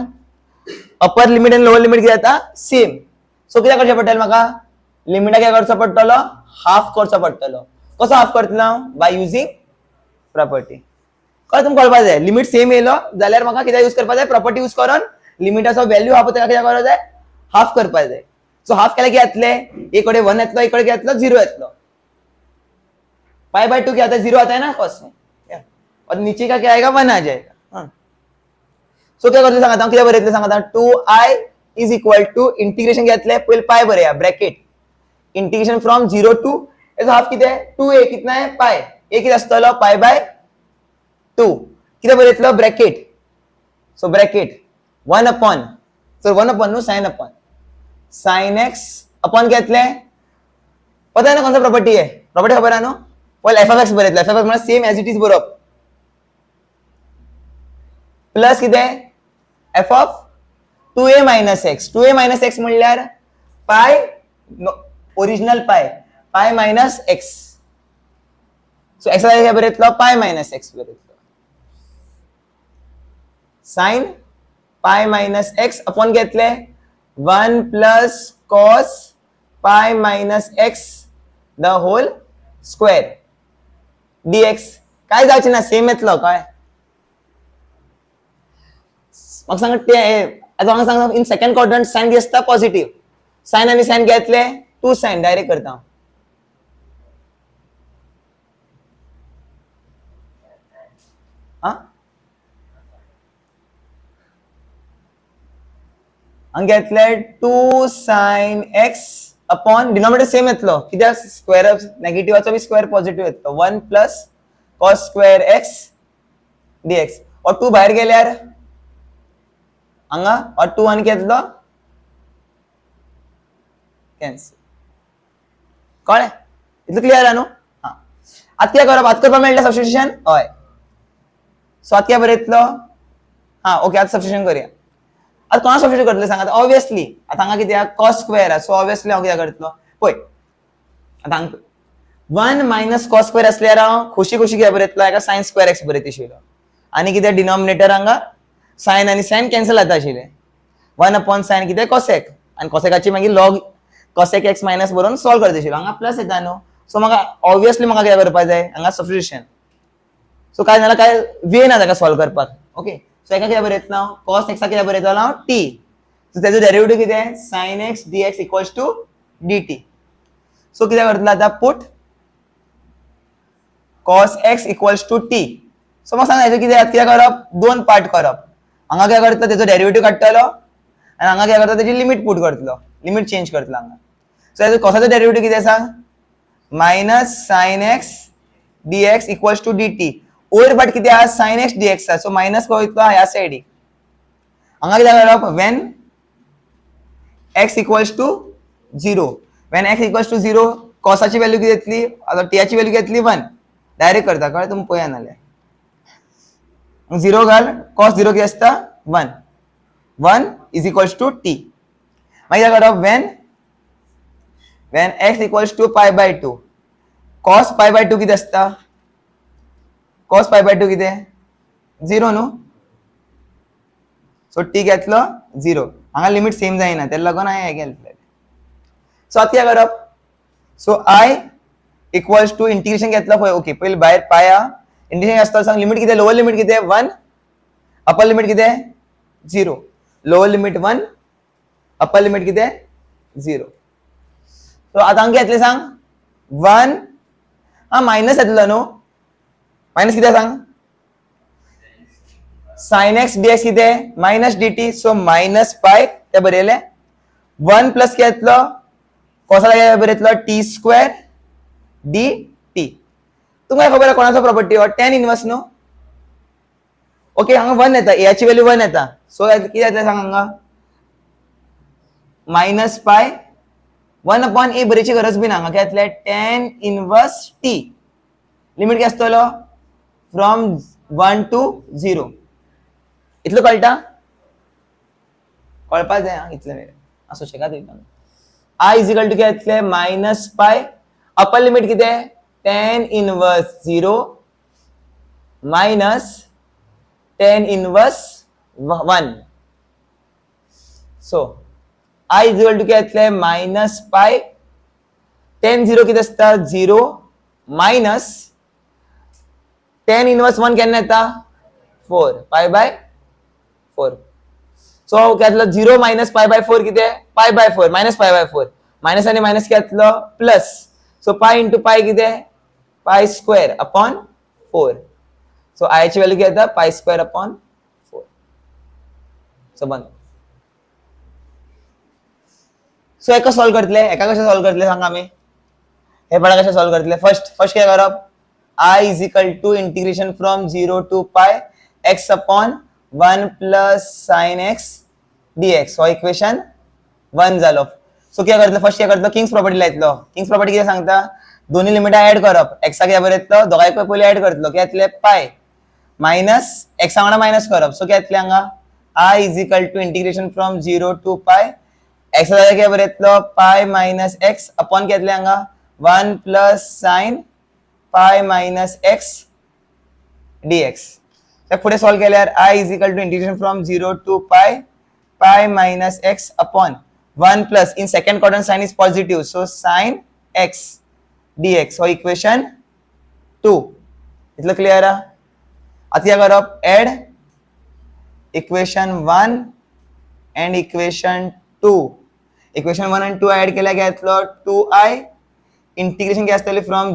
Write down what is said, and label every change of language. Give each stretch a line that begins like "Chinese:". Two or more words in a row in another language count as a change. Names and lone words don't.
English: upper limit
Konkani: आनी
English: lower limit
Konkani: कितें जाता, सेम. सो कितें करचें पडटलें म्हाका, लिमिटाक काय करचो पडटलो, हाफ करचो पडटलो. कसो हाफ करतलो हांव,
English: by using property.
Konkani: कळ्ळें तुमकां कळपा जाय,
English: limit same
Konkani: येयलो जाल्यार म्हाका कितें यूज करपा जाय,
English: property use
Konkani: करून लिमिटाचो व्हॅल्यू हाफ कितें करपा जाय, हाफ करपा जाय. सो हाफ केल्यार कितें जातलें, एक कडेन 1 येतलो, एक कडेन कितें येतलो, 0 येतलो.
English: pi by 2
Hindi: क्या आता है, 0 आता है ना कॉस में, और नीचे का क्या आएगा, 1 आ जाएगा.
Konkani: सो
Hindi: क्या करते
Konkani: सांगता, कितें बरयतलें सांगता,
English: 2i is equal to integration
Konkani: घेतलें, पयलीं पाय बरया,
English: bracket integration from 0 to,
Konkani: एजो हाफ कितें,
Hindi: 2a कितना है,
Konkani: पाय, a कितें आसतलो,
English: pi by 2.
Konkani: कितें बरयतलो, ब्रॅकेट.
English: so bracket 1 upon, so 1 upon
Konkani: न्हू,
English: sine upon sin x upon
Konkani: घेतलें,
Hindi: पता है ना कौन सा प्रॉपर्टी है,
Konkani: प्रॉपर्टी खबर आहे न्हू. पहिले
English: f of x
Konkani: बरयतलें,
English: f of x
Konkani: म्हणजे
English: same as it is
Konkani: बरोवप, प्लस कितें
English: f of 2a minus x. 2a minus x
Konkani: म्हणल्यार
English: pi original pi minus x.
Konkani: सो एक्स काय बरयतलो,
English: pi minus x
Konkani: बरयतलो,
English: sine pi minus x upon
Konkani: घेतले
English: 1 plus cos pi minus x the whole square dx.
Konkani: काय जावचें ना, सेम येतलो काय. म्हाका सांग आता म्हाका सांग,
English: in second quadrant sine
Konkani: कितें आसता, पॉझिटिव्ह. साइन आनी साइन घेतले,
English: 2 sine direct
Konkani: करता हांव. हांगा घेतले
English: 2 sine x upon denominator same
Konkani: येतलो, कित्याक स्क्वेअर नेगेटिव्हाचो बी
English: square positive
Konkani: येतलो,
English: 1 plus cos square x dx.
Konkani: और 2 भायर गेल्यार हांगा और 2 आनी कितें येतलो कॅन्सल कळ्ळें इतलें क्लियर आहा न्हू हां आतां कितें करप आतां करपाक मेळटलें सबस्टिट्यूशन हय सो आतां कितें बरयतलो हां ओके आतां सबस्टिट्यूशन करया आतां कोणा सबस्टिट्यूट करतले सांग आतां ऑब्वियसली आतां हांगा कितें आहा
English: cos square
Konkani: आहा सो ऑब्वियसली हांव कितें करतलो पळय आतां हांगा
English: 1 minus cos square
Konkani: असल्यार हांव खुशी खुशी कितें बरयतलो हाका
English: sine square x
Konkani: बरयत आशिल्लो आनी कितें डिनॉमिनेटर हांगा सायन आनी सायन कॅन्सल जाता आशिल्ले
English: 1 upon sine
Konkani: कितें कॉसेक आनी कॉसेकाची मागीर
English: log cosec x minus
Konkani: बरोवन सॉल्व करता आशिल्लो हांगा प्लस येता न्हू सो म्हाका ऑब्वियसली म्हाका कितें करपाक जाय हांगा सबस्टिट्यूशन सो काय जाल्यार काय वे ना ताका सॉल्व करपाक
English: okay so
Konkani: हाका कितें बरयतलो हांव कॉस एक्सा कितें बरयतलो हांव
English: t so
Konkani: तेजो डेरिवेटिव कितें
English: sine x dx equals to dt so
Konkani: कितें करतलो आतां पुट
English: cos x equals to t
Konkani: सो म्हाका सांग हेजो कितें करप दोन पार्ट करप हांगा कितें करता तेजो डेरिवेटिव काडटलो आनी हांगा कितें करता तेजी
English: limit put
Konkani: करतलो
English: limit change
Konkani: करतलो हांगा सो हेजो कॉसाचो डेरिवेटिव कितें सांग
English: minus sine x dx equals to dt
Konkani: वयर पार्ट कितें आहा
English: sine x dx so minus
Konkani: खंय वयतलो ह्या सायडीक हांगा कितें करप वेन
English: x equals to 0 when x equals to 0
Konkani: कॉसाची व्हॅल्यू कितें येतली आतां टीची व्हॅल्यू कितें येतली
English: 1 direct
Konkani: करता कळ्ळें तुमी पळया नाल्यार 0 घाल cos 0 कितें आसता
English: 1 is equals to t
Konkani: मागीर कितें करप
English: when x equals to pi by 2 cos pi by 2
Konkani: कितें आसता
English: cos pi by 2
Konkani: कितें 0 न्हू
English: so t
Konkani: घेतलो 0 हांगा
English: limit same
Konkani: जायना तेका लागून हांवें हें घेतलें सो आतां कितें करप
English: so I equals to integration
Konkani: घेतलं पळय ओके पयली भायर पाय आहा इंटिग्रेशन आसता सांग लिमिट कितें
English: lower limit
Konkani: कितें 1
English: upper limit
Konkani: कितें 0
English: lower limit 1 upper limit
Konkani: कितें 0 सो आतां हांगा कितें येतलें सांग 1 हां मायनस येतलो न्हू मायनस कितें सांग
English: sine x dx
Konkani: कितें
English: minus dt so minus pi
Konkani: ते बरयलें
English: 1 plus
Konkani: कितें येतलो कोसाला कितें बरयतलो
English: t square dt
Konkani: तुमकां खबर आहा कोणाचो प्रॉपर्टी हो
English: tan inverse
Konkani: न्हू ओके हांगा 1 येता याची व्हॅल्यू 1 येता सो कितें येतलें सांग हांगा
English: minus pi 1 upon a
Konkani: बरयची गरज बी ना हांगा कितें येतलें
English: tan inverse t limit
Konkani: कितें आसतलो
English: from 1 to 0
Konkani: इतलो कळटा कळपाक जाय हां इतलें असो शेकात
English: I is equal to
Konkani: कितें येतलें
English: minus pi upper limit
Konkani: कितें
English: tan inverse 0 minus tan inverse 1 so I is equal to
Konkani: कितें येतलें
English: minus pi tan 0
Konkani: कितें आसता
English: 0 minus tan inverse 1
Konkani: केन्ना येता
English: 4 pi by 4
Konkani: सो कितें येतलो
English: 0 minus pi by 4
Konkani: कितें
English: pi by 4 minus pi by 4 minus
Konkani: आनी मायनस कितें येतलो
English: plus so pi into pi
Konkani: कितें
English: pi square upon 4
Konkani: सो I ची व्हॅल्यू कितें येता
English: pi square upon 4 so
Konkani: बंद सो एका सॉल्व करतले एका कशें सॉल्व करतले सांगा आमी हे पळय कशें सॉल्व करतले
English: first
Konkani: कितें करप
English: I is equal to integration from 0 to pi x upon 1 plus sine x dx
Konkani: हो इक्वेशन 1 जालो सो कितें करतलो फर्स्ट कितें करतलो
English: king's property
Konkani: लायतलो
English: king's property
Konkani: कितें सांगता दोन्ही लिमिटा ऍड करप एक्सा कितें बरयतलो दोगांयकय पयलीं ऍड करतलो कितें येतलें
English: pi minus
Konkani: एक्सा वांगडा मायनस करप सो कितें येतलें हांगा
English: I is equal to integration from 0 to pi
Konkani: एक्सा जाग्यार कितें बरयतलो
English: pi minus x upon
Konkani: कितें येतलें हांगा
English: 1 plus sine pi minus x
Konkani: dx फुडें सॉल्व केल्यार
English: I is equal to integration from 0 to pi minus x upon 1 plus in second quadrant sine is positive so sine x dx
Konkani: हो
English: equation 2
Konkani: इतलं क्लियर आहा आतां कितें करप
English: add equation 1 and equation 2 equation 1 and 2 add
Konkani: केल्यार कितें येतलो
English: 2i integration
Konkani: कितें आसतलें फ्रॉम